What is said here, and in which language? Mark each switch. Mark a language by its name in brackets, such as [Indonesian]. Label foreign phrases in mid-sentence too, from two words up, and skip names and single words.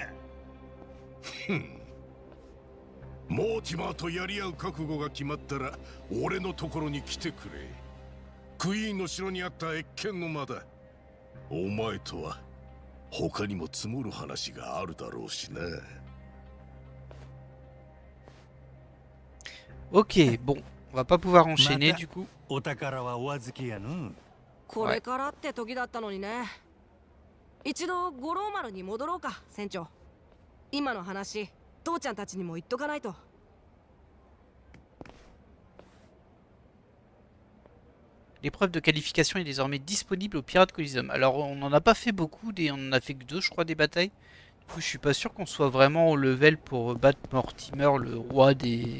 [Japanese] モーティマーとやり合う覚悟が決まったら俺のところに来てくれ。クイーンの城にあった謁見の間だ。お前とは他にも積もる話があるだろうしな。 [French] Ok, bon, on va pas pouvoir enchaîner du coup. [Japanese] お宝はお預けやの。これからって時だったのにね。一度五郎丸に戻ろうか、船長。今の話、父ちゃんたちにも言っとかないと。 [French] L'épreuve de qualification est désormais disponible au Pirate Coliseum. Alors on n'en a pas fait beaucoup, on en a fait que 2 je crois des batailles. Du coup je suis pas sûr qu'on soit vraiment au level pour battre Mortimer, le roi des...